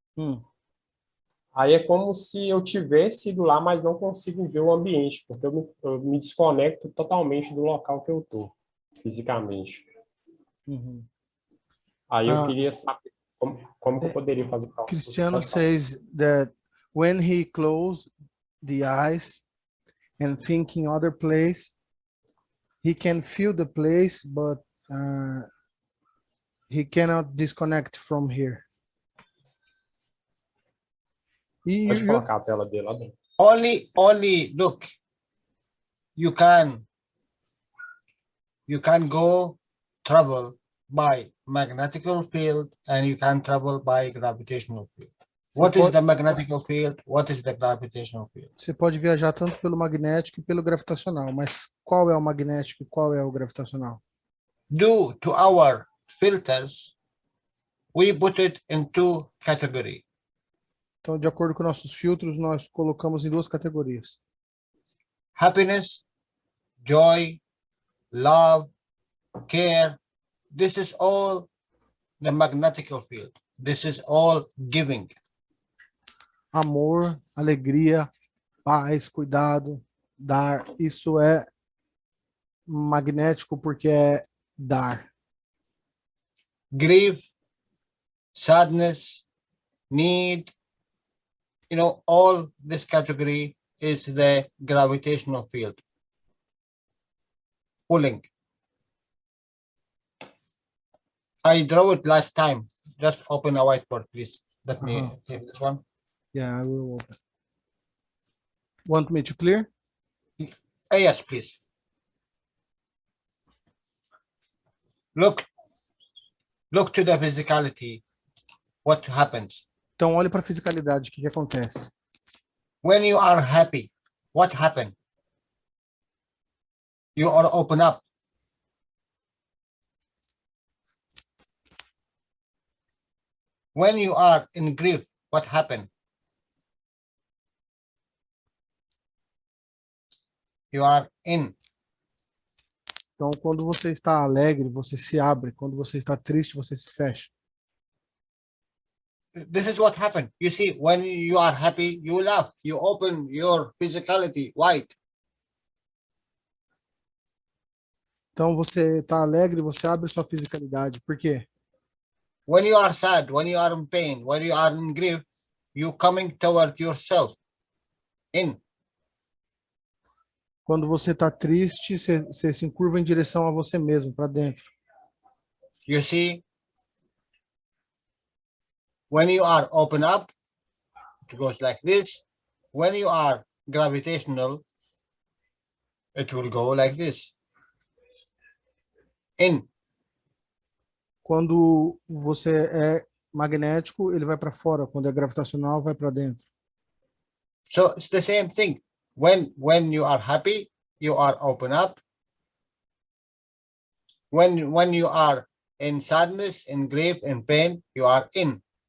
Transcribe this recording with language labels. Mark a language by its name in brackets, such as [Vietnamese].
[Portuguese] Hum, Aí é como se eu tivesse ido lá, mas não consigo ver o ambiente, porque eu me desconecto totalmente do local que eu estou, fisicamente. uhum. Aí eu Ah, queria saber como que eu poderia fazer para... Cristiano Pode falar. [English] says that when he closed the eyes and thinking other place, he can feel the place, but he cannot disconnect from here. [Portuguese] Pode colocar a tela dele lá dentro. [English] Only look, you can go travel by magnetical field and you can travel by gravitational field. What is the magnetical field? What is the gravitational field? [Portuguese] Você pode viajar tanto pelo magnético e pelo gravitacional, mas qual é o magnético e qual é o gravitacional? [English] Due to our filters, we put it in two categories. [Portuguese] Então, de acordo com nossos filtros, nós colocamos em duas categorias: [English] Happiness, joy, love, care. This is all the magnetical field. This is all giving. [Portuguese] amor, alegria, paz, cuidado, dar. Isso é magnético porque é dar. [English] Grief, sadness, need, all this category is the gravitational field. Pulling. I drew it last time. Just open a whiteboard, please. Let me take this one. Yeah, I will open. Want me to clear? Yes, please. Look to the physicality. What happens? [Portuguese] Então, olhe para a fisicalidade. O que acontece? [English] When you are happy, what happened? You are open up. When you are in grief, what happened? You are in. [Portuguese] Então, quando você está alegre, você se abre. Quando você está triste, você se fecha. [English] This is what happened. You see, when you are happy, you laugh. You open your physicality wide. [Portuguese] Então, você está alegre, você abre sua fisicalidade. Por quê? [English] When you are sad, when you are in pain, when you are in grief, you coming toward yourself. In. [Portuguese] Quando você está triste, você se encurva em direção a você mesmo, para dentro. [English] You see, when you are open up, it goes like this. When you are gravitational, it will go like this. In. [Portuguese] Quando você é magnético, ele vai para fora. Quando é gravitacional, vai para dentro. [English] So it's the same thing. When you are happy, you are open up. When you are in sadness, in grief, in pain, you are in.